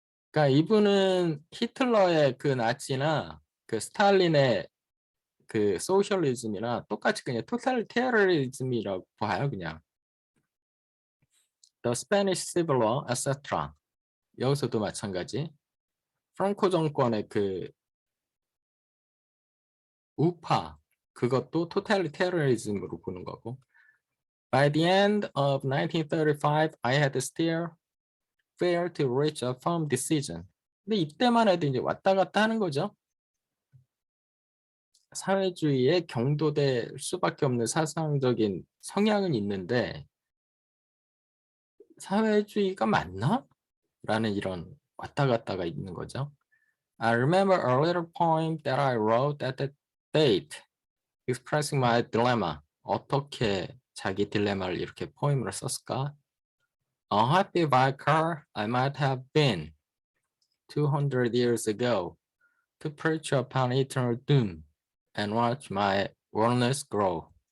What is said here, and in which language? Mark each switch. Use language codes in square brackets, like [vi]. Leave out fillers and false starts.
[ko] 그러니까 이분은 히틀러의 그 나치나 그 스탈린의 그 소셜리즘이나 똑같이 그냥 totalitarianism이라고 봐요, 그냥. [en] The Spanish Civil War, etc. [ko] 여기서도 마찬가지. 프랑코 정권의 그 우파 그것도 totalitarianism으로 보는 거고. [en] By the end of 1935, I had still failed to reach a firm decision. [ko] 근데 이때만 해도 이제 왔다 갔다 하는 거죠. 사회주의에 경도될 수밖에 없는 사상적인 성향은 있는데 사회주의가 맞나? 라는 이런 왔다 갔다가 있는 거죠. [en] I remember a little poem that I wrote at that date expressing my dilemma. [ko] 어떻게 자기 딜레마를 이렇게 포임으로 썼을까? [en] A happy vicar I might have been 200 years ago to preach upon eternal doom and watch my worldness grow.